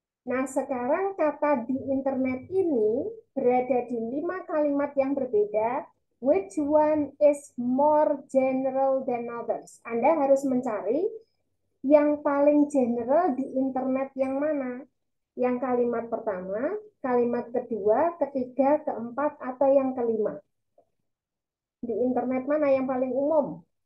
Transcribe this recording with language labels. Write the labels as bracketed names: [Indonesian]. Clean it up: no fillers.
[Indonesian] Nah, sekarang kata di internet ini berada di 5 kalimat yang berbeda. [English] Which one is more general than others? [Indonesian] Anda harus mencari yang paling general di internet yang mana? Yang kalimat pertama, kalimat kedua, ketiga, keempat, atau yang kelima? Di internet mana yang paling umum?